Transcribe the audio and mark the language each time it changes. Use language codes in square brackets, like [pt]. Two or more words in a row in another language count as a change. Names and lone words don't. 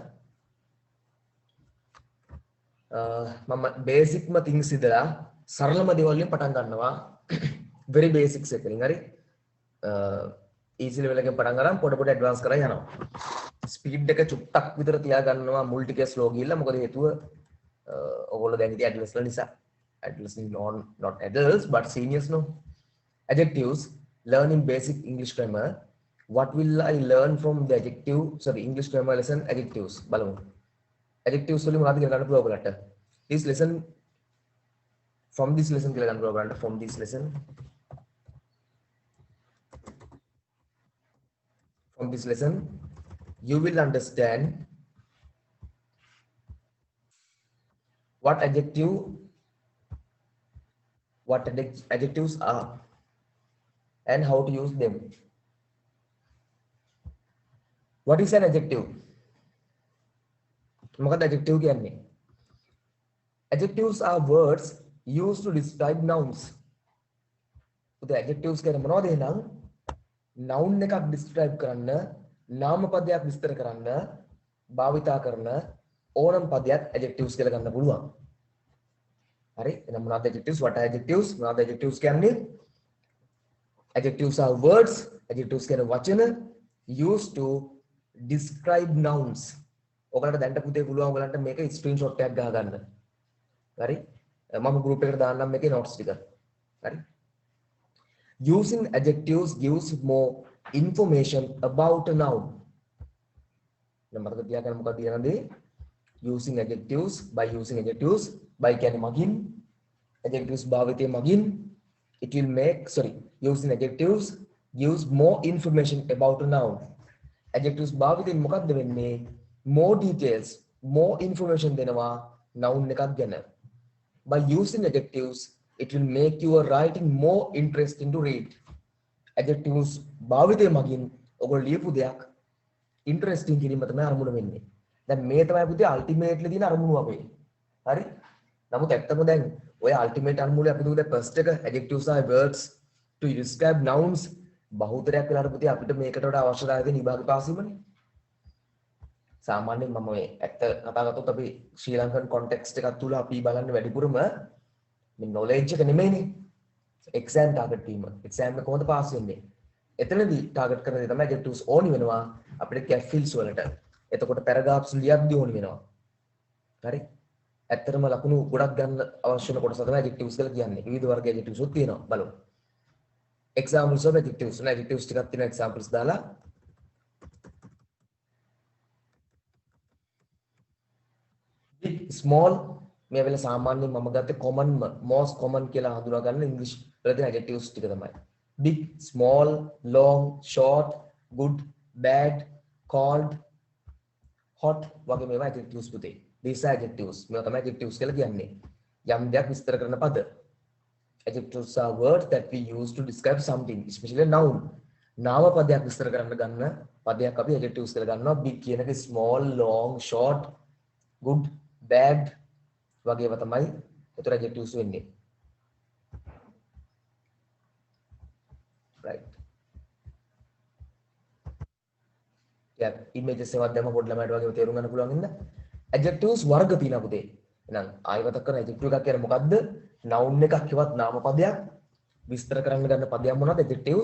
[si] මම බේසික්ම things ඉදලා සරලම දේවල් වලින් පටන් ගන්නවා. [en] very basics [si] එකකින් හරි. [en] easy level [si] එකෙන් පටන් ගන්න පොඩ පොඩ advance කරලා යනවා. ස්පීඩ් එක චුට්ටක් විතර තියා ගන්නවා මුල් ටික ස්ලෝ ගිහිල්ලා. මොකද හේතුව ඔයගොල්ලෝ දැන් ඉතින් adults ලා නිසා. [en] adults not adults but seniors no. Adjectives, learning basic English grammar. What will I learn from the adjective? Sorry, English grammar lesson adjectives. [si] බලමු. Adjectives වලින් මොනවද කියලා ගන්න පුළුවන් ඔයගලට. [en] This lesson from this lesson [si] කියලා ගන්න පුළුවන් ඔයගලට [en] from this lesson. From this lesson you will understand what adjectives are and how to use them. What is an adjective? [si] මොකක්ද adjective කියන්නේ? [en] Adjectives are words used to describe nouns. [si] උදේ adjectives කියන්නේ මොනවද එහෙනම්? noun එකක් describe කරන්න, නාම පදයක් විස්තර කරන්න භාවිතා කරන ඕනම පදයක් adjectives කියලා ගන්න පුළුවන්. හරි? එහෙනම් මොනවද adjectives? [en] What are adjectives? [si] මොනවද adjectives කියන්නේ? [en] Adjectives are words. Adjectives [si] කියන්නේ වචන [en] used to describe nouns. [si] ඔයගලන්ට දැන්ට පුතේ පුළුවන් ඔයගලන්ට මේක ස්ක්‍රීන්ෂොට් එකක් ගහ ගන්න. හරි? මම group එකට දාන්නම් මේකේ notes ටික. හරි? [en] Using adjectives gives more information about a noun. [si] නම් මතක තියාගන්න මොකක්ද කියනදී? [en] Using adjectives, by using adjectives, by [si] කියන්නේ මගින් [en] adjectives [si] භාවිතය මගින් [en] it will make using adjectives gives more information about a noun. [si] Adjectives භාවිතයෙන් මොකක්ද වෙන්නේ? [en] More details, more information [si] දෙනවා noun එකක් ගැන. [en] By using adjectives it will make your writing more interesting to read. [si] Adjectives භාවිතය මගින් ඔයගොල්ලෝ ලියපු දෙයක් interesting කිරීම තමයි අරමුණ වෙන්නේ. දැන් මේ තමයි පුතේ ultimately තියෙන අරමුණ අපේ. හරි? නමුත් ඇත්තම දැන් ඔය ultimate අරමුණ අපි දුන්නේ first එක [en] adjectives are words to describe nouns [si] බහුතරයක් වෙලාවට පුතේ අපිට මේකට වඩා අවශ්‍යතාවය තියෙන විභාග පාස් වීමනේ. සාමාන්‍යයෙන් මම ඔය ඇත්ත කතා කරතොත් අපි ශ්‍රී ලංකන් context එකක් තුල අපි බලන්නේ වැඩිපුරම මේ knowledge එක නෙමෙයිනේ. [en] exam target [si] වීම. exam එක කොහොමද පාස් වෙන්නේ? එතනදී target කරන දේ තමයි adjectives ඕනි වෙනවා අපිට [en] gap fills [si] වලට. එතකොට paragraphs ලියද්දී ඕනි වෙනවා. හරි? ඇත්තටම ලකුණු ගොඩක් ගන්න අවශ්‍ය වෙන කොටස තමයි adjectives කියලා කියන්නේ. විවිධ වර්ග adjectives උත් තියෙනවා. බලමු. [en] examples of adjectives. [si] adjectives ටිකක් තියෙන examples දාලා big small මේ වෙලාව සාමාන්‍යයෙන් මම ගත්තේ [en] common most common [si] කියලා හඳුනා ගන්න english වල තියෙන adjectives ටික තමයි. [en] big, small, long, short, good, bad, cold, hot [si] වගේ මේවා [en] adjectives පුතේ. these are adjectives. [si] මේවා තමයි adjectives කියලා කියන්නේ. යම් දෙයක් විස්තර කරන පද. [en] Adjectives are words that we use to describe something, especially a noun. [si] නාම පදයක් විස්තර කරන්න ගන්න පදයක් අපි adjectives කියලා ගන්නවා. big කියන එක [en] small, long, short, good, bad [si] වගේ ඒවා තමයි උතර adjectives වෙන්නේ. [en] right. [si] yeah, images එකක් දැම්ම පොඩි ළමයට වගේ තේරුම් ගන්න පුළුවන් ඉන්න. adjectives වර්ග තියෙනවා පුතේ. එහෙනම් ආයෙත් කරන adjective එකක් කියන්නේ මොකද්ද? noun එකක් හෙවත් නාම පදයක් විස්තර කරන්න ගන්න පදයක් මොනවද? adjectives.